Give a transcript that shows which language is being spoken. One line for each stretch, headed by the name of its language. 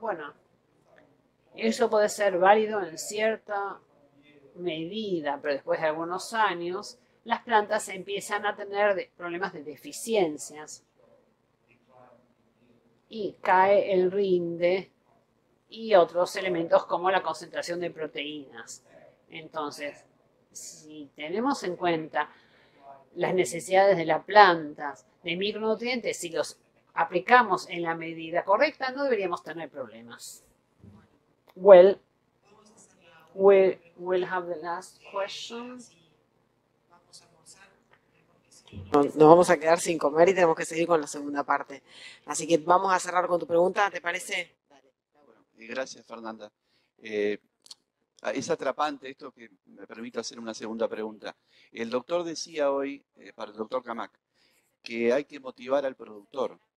Spanish: Bueno, eso puede ser válido en cierta medida, pero después de algunos años las plantas empiezan a tener problemas de deficiencias y cae el rinde y otros elementos como la concentración de proteínas. Entonces, si tenemos en cuenta las necesidades de las plantas, de micronutrientes, si los aplicamos en la medida correcta, no deberíamos tener problemas.
English: Well, we'll have the last question.
Spanish: Nos vamos a quedar sin comer y tenemos que seguir con la segunda parte. Así que vamos a cerrar con tu pregunta, ¿te parece? Gracias, Fernanda. Es atrapante esto que me permite hacer una segunda pregunta. El doctor decía hoy, para el doctor Camac, que hay que motivar al productor.